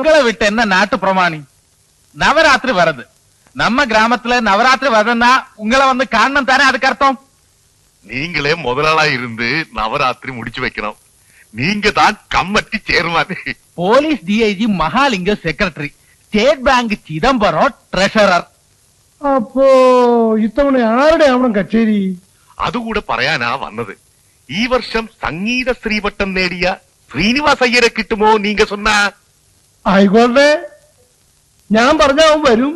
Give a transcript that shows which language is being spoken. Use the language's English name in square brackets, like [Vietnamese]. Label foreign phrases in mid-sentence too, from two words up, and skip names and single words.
[Tamil] விட்டு என்ன நாட்டு பிரமாணி? நவராத்திரி வருது. நம்ம கிராமத்துல நவராத்திரி வருதுன்னா உங்களை வந்து காரணம் தானே அதுக்கு அர்த்தம். நீங்களே முதலாளா இருந்து நவராத்திரி முடிச்சு வைக்கணும். நீங்க தான் [English] committee chairman. police DIG [Tamil] மகாலிங்கம் செக்ரட்டரி, [Malayalam] സ്റ്റേറ്റ് ബാങ്ക് ചിദംബരം ട്രഷറർ. അപ്പോ ഇത്തവണ ആരുടെ ആവണം കച്ചേരി? അതുകൂടെ പറയാനാ വന്നത്. ഈ വർഷം സംഗീത ശ്രീവട്ടം നേടിയ ശ്രീനിവാസ് അയ്യരെ കിട്ടുമോ [Tamil] நீங்க சொன்னா? [Malayalam] ആയിക്കോട്ടെ, ഞാൻ പറഞ്ഞ അവൻ വരും.